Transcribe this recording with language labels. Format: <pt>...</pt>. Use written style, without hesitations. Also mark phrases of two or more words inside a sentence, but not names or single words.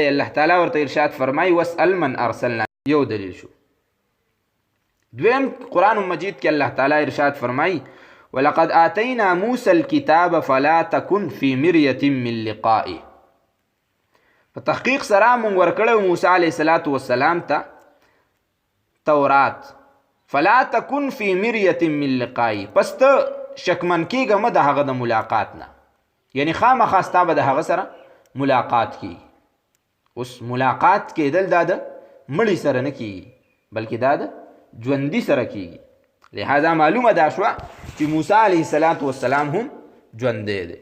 <ps>الله تعالی ورته ارشاد فرمایي</ps> <ar>واسأل من ارسلنا،</ar> <ps>یو دلیل شو. دویم قرآن مجید کې الله تعالی ارشاد فرمایي</ps> <ar>ولقد آتینا موسی الکتاب فلا تکن فی مریة من لقائه.</ar> <ps>په تحقیق سره مونږ ورکړی موسی</ps> <ar>علیه السلام</ar> <ps>ته تورات،</ps> <ar>فلا تکن فی مریة من لقائه،</ar> <ps>پس ته شکمن کېږه مه د هغه د ملاقات نه، یعنی خامخا ستا به د هغه سره ملاقات کېږي. اوس ملاقات کېدل دا د مړي سره نه کېږي بلکې دا د ژوندي سره کېږي. لہذا معلومه دا شوه چې موسی</ps> <ar>علیه السلام</ar> <ps>هم ژوندی دی.</ps>